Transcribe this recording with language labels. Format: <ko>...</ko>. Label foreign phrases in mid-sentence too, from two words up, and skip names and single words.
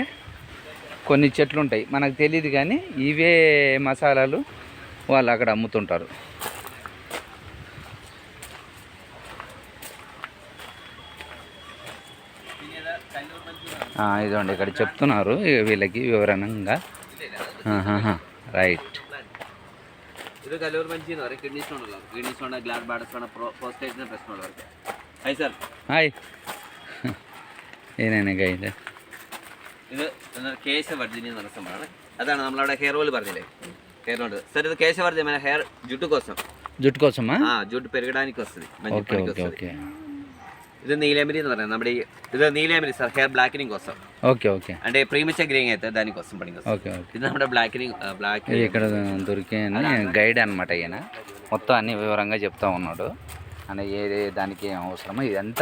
<te>కొన్ని చెట్లు ఉంటాయి మనకు తెలియదు, కానీ ఇవే మసాలాలు వాళ్ళు అక్కడ అమ్ముతుంటారు. ఇదండి ఇక్కడ చెప్తున్నారు వీళ్ళకి వివరణంగా. రైట్.</te> <ml>ഇത് കല്ലൂർ മഞ്ചി എന്ന് പറയും.</ml> <en>kidney stone</en> <ml>ഉള്ളത്.</ml> <en>kidney stone, gall bladder stone,</en> <ml>പ്രോസ്റ്റേറ്റിന് പ്രശ്നമുള്ളവർക്ക്.</ml> <en>hi sir.</en> <ml>ഹായ്. ഏതാണ് ഗൈഡ്? ഇത് കേശവർദ്ധിനി എന്ന് പറഞ്ഞ സംഭവമാണ്. അതാണ് നമ്മളവിടെ</ml> <en>hair oil</en> <ml>പറഞ്ഞില്ലേ,</ml> <en>hair oil.</en> <te>సార్ ఇది కేశవర్ధి మన హెయిర్ జుట్టు కోసం. జుట్టు కోసమా? జుట్టు పెరగడానికి వస్తుంది. ఓకే. ఇది నీలేమిరి</te> <ml>എന്ന് പറയുന്നത്. നമ്മുടെ ഇത്</ml> <te>నీలేమిరి సార్,</te> <en>hair blackening</en> <te>కోసం. ఓకే. అంటే</te> <en>premature greying</en> <te>అయితే దానికోసం పడింది. ఓకే. ఇది നമ്മുടെ బ్లాకినింగ్. ఇక్కడ దొరికే గైడ్ అనమాట. ఈయన మొత్తం అన్ని వివరంగా చెప్తా ఉన్నాడు. అంటే ఏ దానికి ఏం అవసరమో ఇదంతా</te>